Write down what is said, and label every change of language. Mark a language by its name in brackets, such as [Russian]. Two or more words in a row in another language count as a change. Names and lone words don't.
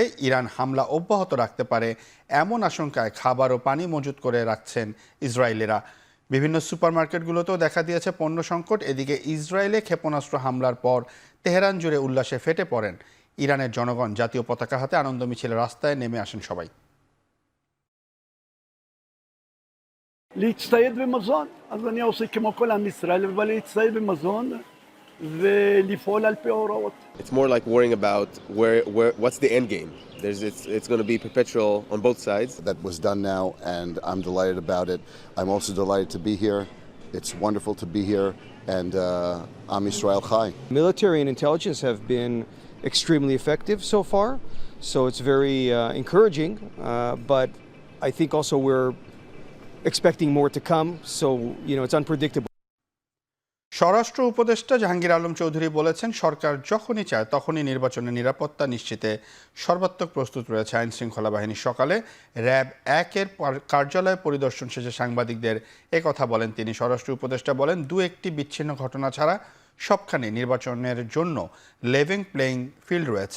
[Bangla] ইরান হামলা অব্যাহত রাখতে পারে এমন আশঙ্কায় খাবার ও পানি মজুত করে রাখছেন ইসরায়েলিরা। বিভিন্ন সুপারমার্কেটগুলোতেও দেখা দিয়েছে পণ্য সংকট। এদিকে ইসরায়েলে ক্ষেপণাস্ত্র হামলার পর তেহরান জুড়ে উল্লাসে ফেটে পড়েন ইরানের জনগণ। জাতীয় পতাকা হাতে আনন্দ মিছিলে রাস্তায় নেমে আসেন সবাই। [Hebrew] להצטייד במזון, אז אני עושה כמו כל עם ישראל, אבל להצטייד במזון ולפעול על פי ההוראות. [English] It's more like worrying about what's the end game. It's going to be perpetual on both sides. That was done now, and I'm delighted about it. I'm also delighted to be here. It's wonderful to be here, and [Hebrew] עם ישראל חי. [English] Military and intelligence have been extremely effective so far, so it's very encouraging, but I think also we're expecting more to come, so it's unpredictable. [Bangla] স্বরাষ্ট্র উপদেষ্টা জাহাঙ্গীর আলম চৌধুরী বলেছেন, সরকার যখনই চায় তখনই নির্বাচনের নিরাপত্তা নিশ্চিতে সর্বাত্মক প্রস্তুত রয়েছে আইন শৃঙ্খলা বাহিনী। সকালে র্যাব ১-এর কার্যালয় পরিদর্শন শেষে সাংবাদিকদের একথা বলেন তিনি। স্বরাষ্ট্র উপদেষ্টা বলেন, ২-১টি বিচ্ছিন্ন ঘটনা ছাড়া সবখানে নির্বাচনের জন্য [English] leveling playing field [Bangla] রয়েছে।